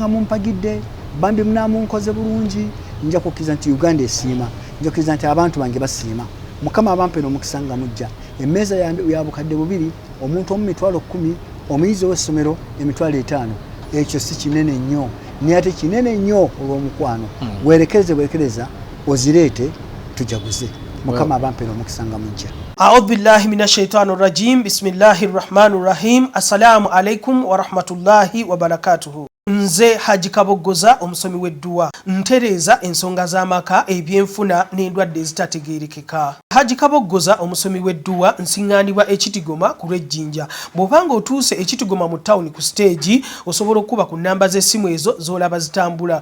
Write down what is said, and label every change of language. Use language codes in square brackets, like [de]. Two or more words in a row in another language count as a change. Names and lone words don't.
[lg] nga mumpagidde bambi munaamunkoze bulungi nja kukkiriza nti Uganda esiima nja kukkiriza nti abantu bange basiima Mukama abampe n'omukisa nga mujja emmeeza ya bukadde 2 omuntu omu 10,000 omuyizi w'essomero 5,000 ekyo si kinene nnyo naye ate kinene nnyo olw'omukwano werekereza ozireete tujaguze Mukama abampe n'omukisa nga mujja. [ar] أعوذ بالله من الشيطان الرجيم. بسم الله الرحمن الرحيم. السلام عليكم ورحمة الله وبركاته. [lg] Nze Haji Kabogoza omusomi w'edduwa ntereeza ensonga z'amaka ebyenfuna n'endwadde ezitategeerekeka. Haji Kabogoza omusomi w'edduwa nsiŋŋaanibwa ekitigoma ku lw'ejjinja. Bw'obanga otuuse ekitigoma mu ttawuni ku siteegi osobola okuba ku nnamba z'essimu ezo z'olaba zitambula.